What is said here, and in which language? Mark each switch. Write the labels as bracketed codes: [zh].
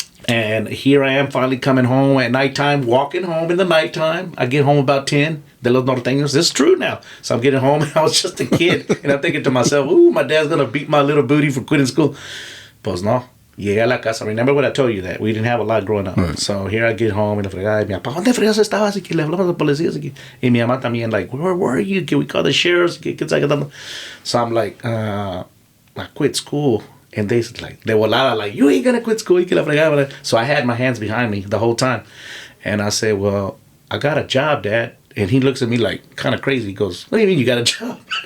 [en] And here I am finally coming home at nighttime, walking home in the nighttime. I get home about 10, de Los Norteños. This is true now. So I'm getting home, and I was just a kid. And I'm thinking to myself, ooh, my dad's going to beat my little booty for quitting school. [es] Pues no. Llegué a la casa. [en] Remember what I told you, that we didn't have a lot growing up. Right. So here I get home, and [es] mi papá, ¿dónde fregas estabas? Y que le hablamos a los policías. Y mi mamá también, [en] like, where were you? Can we call the sheriffs? So I'm like, I quit school. And they like, [es] de volada, [en] like, you ain't gonna quit school. So I had my hands behind me the whole time. And I said, well, I got a job, Dad. And he looks at me like kind of crazy. He goes, what do you mean you got a job?